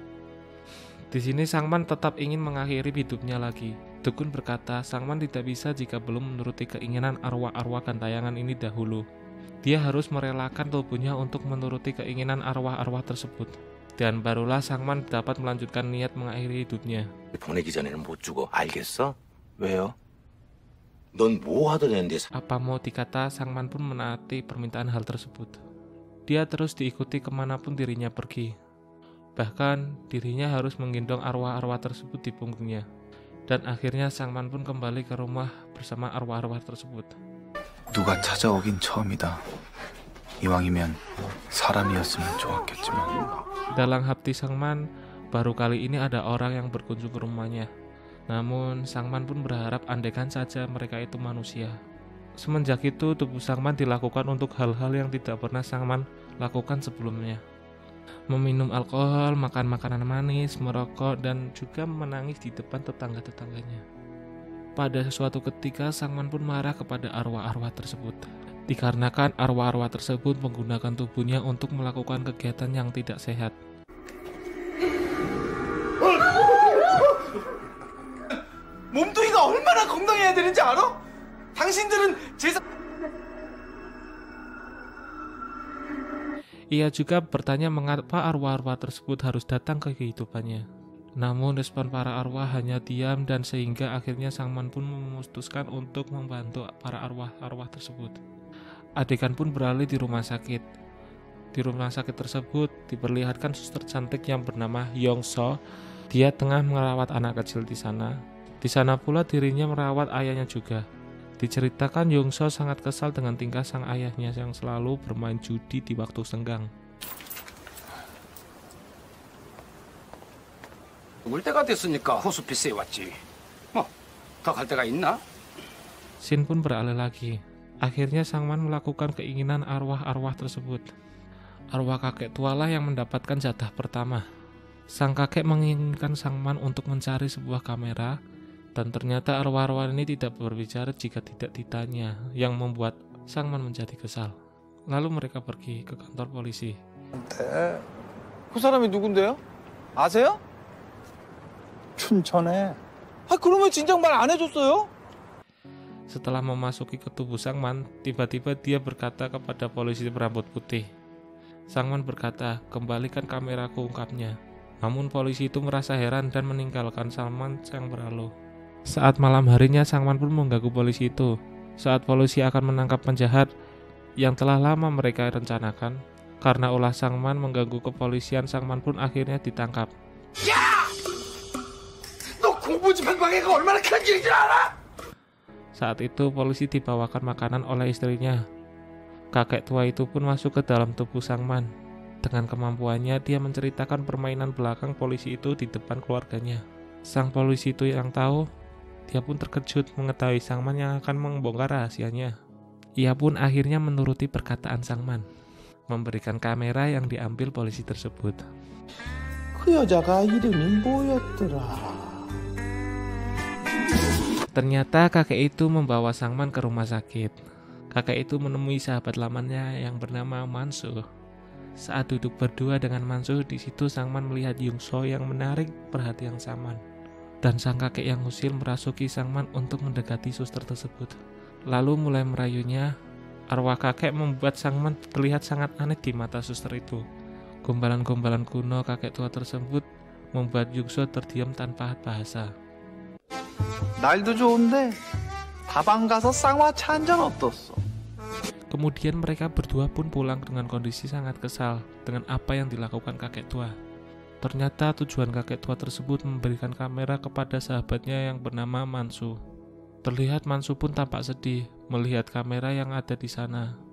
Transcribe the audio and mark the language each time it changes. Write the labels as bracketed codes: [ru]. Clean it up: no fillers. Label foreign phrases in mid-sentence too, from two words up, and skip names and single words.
[id] Di sini Sangman tetap ingin mengakhiri hidupnya lagi. Dukun berkata, Sangman tidak bisa jika belum menuruti keinginan arwah-arwah gantayangan ini dahulu. Dia harus merelakan tubuhnya untuk menuruti keinginan arwah-arwah tersebut. Dan barulah Sangman dapat melanjutkan niat mengakhiri hidupnya. [ko] 보내기 전에는 못 죽어. 알겠어? 왜요? 넌 뭐 하던 애인데 [id] Apa mau dikata, Sangman pun menaati permintaan hal tersebut. Dia terus diikuti kemanapun dirinya pergi. Bahkan dirinya harus menggendong arwah-arwah tersebut di punggungnya. Dan akhirnya Sangman pun kembali ke rumah bersama arwah-arwah tersebut. [ko] 누가 찾아오긴 처음이다. 이왕이면 사람이었으면 좋았겠지만. [id] Dalam hati Sangman, baru kali ini ada orang yang berkunjung ke rumahnya. Namun, Sangman pun berharap andaikan saja mereka itu manusia. Semenjak itu, tubuh Sangman dilakukan untuk hal-hal yang tidak pernah Sangman lakukan sebelumnya. Meminum alkohol, makan makanan manis, merokok, dan juga menangis di depan tetangga-tetangganya. Pada suatu ketika, Sangman pun marah kepada arwah-arwah tersebut. Dikarenakan arwah-arwah tersebut menggunakan tubuhnya untuk melakukan kegiatan yang tidak sehat. [ko] 몸뚱이가 얼마나 건강해야 되는지 알아? 당신들은 제사 [id] Ia juga bertanya mengapa arwah-arwah tersebut harus datang ke kehidupannya. Namun respon para arwah hanya diam dan sehingga akhirnya Sangman pun memutuskan untuk membantu para arwah-arwah tersebut. Adegan pun beralih di rumah sakit. Di rumah sakit tersebut diperlihatkan suster cantik yang bernama Yongso. Dia tengah merawat anak kecil di sana. Di sana pula dirinya merawat ayahnya juga. Diceritakan Yongso sangat kesal dengan tingkah sang ayahnya yang selalu bermain judi di waktu senggang. [ko] 올 때가 됐으니까 호스피스에 왔지. 더 갈 데가 있나? [id] Scene pun beralih lagi. Akhirnya Sangman melakukan keinginan arwah-arwah tersebut. Arwah kakek tualah yang mendapatkan jatah pertama. Sang kakek menginginkan Sangman untuk mencari sebuah kamera, dan ternyata arwah-arwah ini tidak berbicara jika tidak ditanya, yang membuat Sangman menjadi kesal. Lalu mereka pergi ke kantor polisi. [ko] 그 사람이 누군데요? 아세요? 춘천에. 그러면 진작 말 안 해줬어요? [id] Setelah memasuki ke tubuh Sangman, tiba-tiba dia berkata kepada polisi berambut putih. Sangman berkata, kembalikan kameraku, ungkapnya. Namun polisi itu merasa heran dan meninggalkan Sangman yang berlalu. Saat malam harinya, Sangman pun mengganggu polisi itu. Saat polisi akan menangkap penjahat yang telah lama mereka rencanakan, karena ulah Sangman mengganggu kepolisian, Sangman pun akhirnya ditangkap. [ko] 너 공부집행방해가 얼마나 큰 일인 줄 알아? [id] Saat itu polisi dibawakan makanan oleh istrinya. Kakek tua itu pun masuk ke dalam tubuh Sangman. Dengan kemampuannya, dia menceritakan permainan belakang polisi itu di depan keluarganya. Sang polisi itu yang tahu, dia pun terkejut mengetahui Sangman yang akan membongkar rahasianya. Ia pun akhirnya menuruti perkataan Sangman, memberikan kamera yang diambil polisi tersebut. [ko] 그 여자가 이름이 뭐였더라? [id] Ternyata kakek itu membawa Sangman ke rumah sakit. Kakek itu menemui sahabat lamanya yang bernama Mansu. Saat duduk berdua dengan Mansu, di situ Sangman melihat Yongso yang menarik perhatian Sangman. Dan sang kakek yang usil merasuki Sangman untuk mendekati suster tersebut. Lalu mulai merayunya. Arwah kakek membuat Sangman terlihat sangat aneh di mata suster itu. Gombalan-gombalan kuno kakek tua tersebut membuat Yongso terdiam tanpa bahasa. [ko] 날도 좋은데 다방 가서 쌍화차 한 잔 어떻소? [id] Kemudian mereka berdua pun pulang dengan kondisi sangat kesal dengan apa yang dilakukan kakek tua. Ternyata tujuan kakek tua tersebut memberikan kamera kepada sahabatnya yang bernama Mansu. Terlihat Mansu pun tampak sedih melihat kamera yang ada di sana.